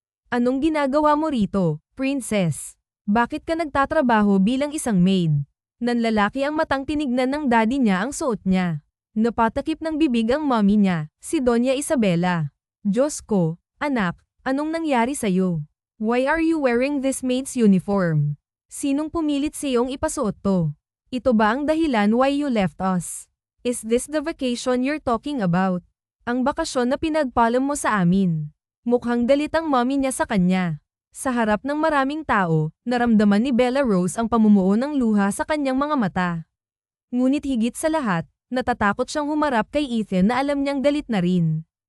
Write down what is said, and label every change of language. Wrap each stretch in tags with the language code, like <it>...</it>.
<tl>Anong ginagawa mo rito, princess? Bakit ka nagtatrabaho bilang isang maid? Nanlalaki ang matang tinignan ng daddy niya ang suot niya. Napatakip ng bibig ang mommy niya, si Doña Isabela. Diyos ko, anak, anong nangyari sa'yo?</tl> <en>Why are you wearing this maid's uniform?</en> <tl>Sinong pumilit sa'yong ipasuot to? Ito ba ang dahilan</tl> <en>why you left us? Is this the vacation you're talking about?</en> <tl>Ang bakasyon na pinagpaalam mo sa amin. Mukhang galit ang mommy niya sa kanya. Sa harap ng maraming tao, naramdaman ni Bella Rose ang pamumuo ng luha sa kanyang mga mata. Ngunit higit sa lahat, natatakot siyang humarap kay Ethan na alam niyang galit na rin.</tl>